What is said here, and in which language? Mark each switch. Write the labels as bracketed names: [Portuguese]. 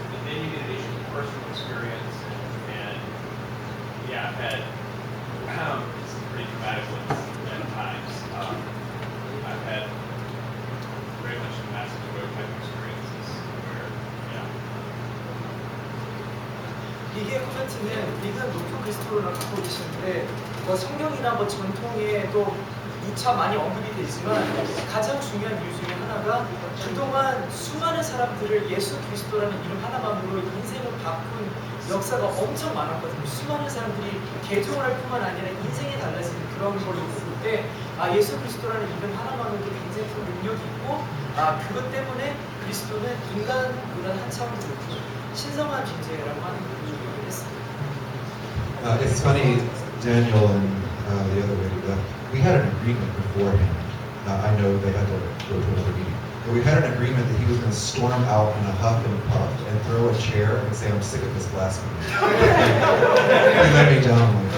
[English] Then you get issues of personal experience, and yeah, I've had some pretty dramatic ones at times. I've had very much massive growth type experiences where, [Korean] 리기의 코멘트는 리그는 높은 그리스도를 갖고 계시는데 성경이나 전통에 또 누차 많이 언급이 되지만 가장 중요한 이유 중에 하나가 그동안 수많은 사람들을 예수 그리스도라는 이름 하나만으로 인생을 바꾼 역사가 엄청 많았거든요. 수많은 사람들이 개종을 할 뿐만 아니라 인생이 달라지는 그런 걸 있을 때 예수 그리스도라는 이름 하나만으로도 굉장히 큰 능력이 있고 그것 때문에 그리스도는 인간보다 한 차원 더 높은 신성한 존재라고 하는 걸 얘기를 했습니다. [English] It's funny, Daniel and the other lady, we had an agreement beforehand. I know they had to go to another meeting. But we had an agreement that he was going to storm out in a huff and puff and throw a chair and say, I'm sick of this blasphemy. He let me down.